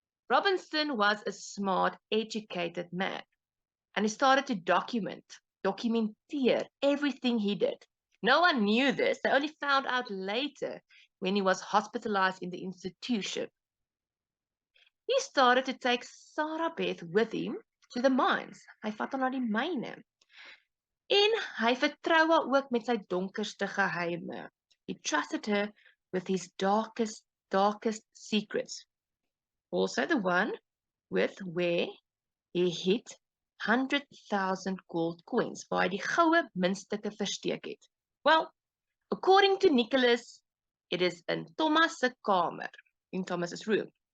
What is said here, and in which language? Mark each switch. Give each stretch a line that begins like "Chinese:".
English: Robinson was a smart, educated man, and he started to documenteer everything he did. No one knew this. They only found out later when he was hospitalized in the institution. He started to take Sarah Beth with him to the mines.
Afrikaans: Hy vat haar na die myne. En hy vertrou haar ook met sy donkerste geheime.
English: He trusted her with his darkest secrets. Also the one with where he hid 100,000 gold coins,
Afrikaans: waar hy die goue muntstukke versteek het.
English: Well, according to Nicholas, it is in Thomas' kamer, in Thomas's room.